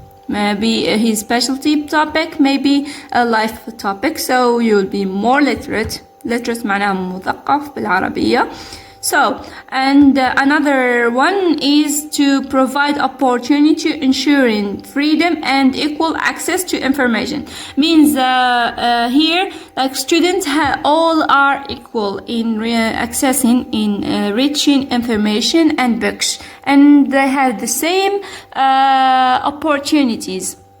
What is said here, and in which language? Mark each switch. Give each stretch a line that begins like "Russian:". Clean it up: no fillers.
English: Maybe his specialty topic, maybe a life topic, so you'll be more literate.
Arabic: Literate معناها مثقف بالعربية.
English: So, and another one is to provide opportunity, ensuring freedom and equal access to information. Means here, like students all are equal in accessing, in reaching information and books, and they have the same opportunities.